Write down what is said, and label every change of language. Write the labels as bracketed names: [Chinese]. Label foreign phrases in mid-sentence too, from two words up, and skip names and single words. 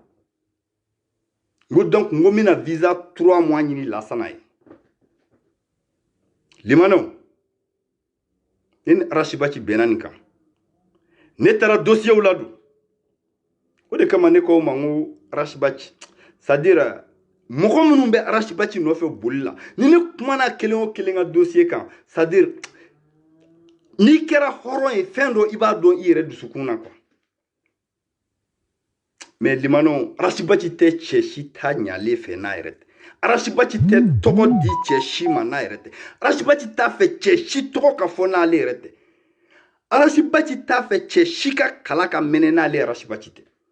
[Bambara] n ko donc n ko n bɛna visa 3 mois ɲini Lasana ye limanaw ne ni Arasibaci bɛnna nin kan ne taara dossier la don o de kama ne ko ma n ko Arasibaci [French] c'est à dire [Bambara] mɔgɔ minnu bɛ Arasibaci nɔfɛ boli la ni ne kumana kelen o kelen ka dossier kan [French] c'est à dire [Bambara] n'i kɛra hɔrɔn ye fɛn dɔ i b'a dɔn i yɛrɛ dusukun na quoi mais limanaw Arasibaci tɛ cɛ si ta ɲalen fɛ n'a yɛrɛ tɛ Arasibaci tɛ tɔgɔ di cɛ si ma n'a yɛrɛ tɛ Arasibaci t'a fɛ cɛ si tɔgɔ ka fɔ n'ale yɛrɛ tɛ Arasibaci t'a fɛ cɛ si ka kala ka mɛnɛ n'ale Arasibaci tɛ